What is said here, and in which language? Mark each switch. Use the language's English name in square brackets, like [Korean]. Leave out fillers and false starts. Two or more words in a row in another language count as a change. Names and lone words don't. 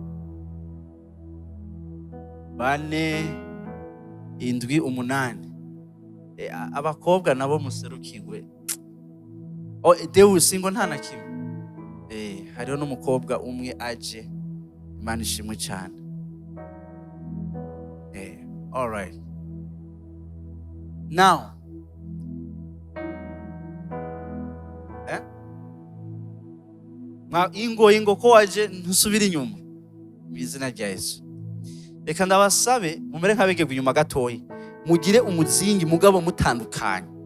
[Rundi] 4, 7, 8. Abakobwa nabo muserukirwe. Deus ngo nta na kimwe. Hariho n'umukobwa umwe aje, Imana ishimwe cyane. [English] All right. Now, [Rundi] ingo ko waje ntusubira inyuma mu izina rya Yesu. Reka ndabasabe mumere nk'abege inyuma gatoya, mugire umuzingi mugabo mutandukanye.